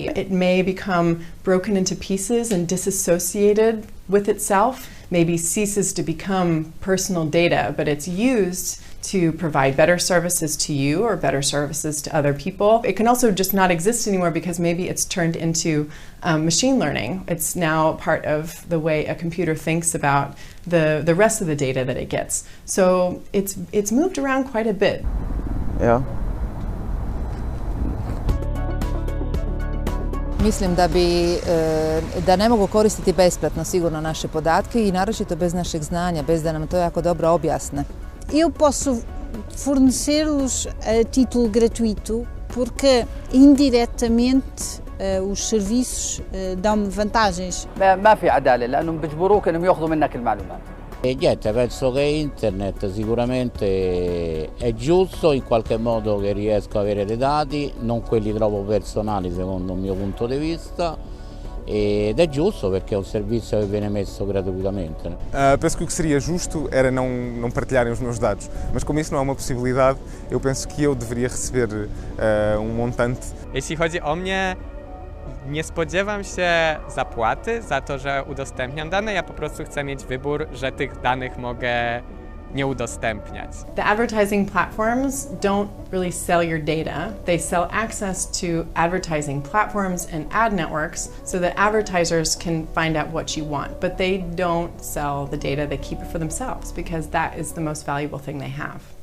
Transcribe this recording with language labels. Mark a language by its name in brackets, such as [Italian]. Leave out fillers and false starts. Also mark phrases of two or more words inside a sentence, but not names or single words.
[English] It may become broken into pieces and disassociated with itself, maybe ceases to become personal data, but it's used to provide better services to you or better services to other people. It can also just not exist anymore because maybe it's turned into machine learning. It's now part of the way a computer thinks about the rest of the data that it gets. So it's moved around quite a bit. [Croatian] Ja. Mislim da ne mogu koristiti besplatno sigurno naše podatke i naročito bez našeg znanja, bez da nam to jako dobro objasne. [Portuguese] Eu posso fornecê-los a título gratuito porque indiretamente os serviços dão-me vantagens. [Arabic] ما في عدالة لأنهم بيجبروك إنهم يأخذوا منك المعلومات. [Italian] E niente, penso che internet sicuramente è giusto in qualche modo che riesco ad avere dei dati, non quelli troppo personali secondo il mio punto di vista, ed è giusto perché è un servizio che viene messo gratuitamente. [Portuguese] Penso que o que seria justo era não partilharem os meus dados, mas como isso não é uma possibilidade, eu penso que eu deveria receber montante. [Polish] Jeśli chodzi o mnie, nie spodziewam się zapłaty za to, że udostępniam dane. Ja po prostu chcę mieć wybór, że tych danych mogę nie udostępniać. [English] The advertising platforms don't really sell your data. They sell access to advertising platforms and ad networks so that advertisers can find out what you want. But they don't sell the data, they keep it for themselves because that is the most valuable thing they have.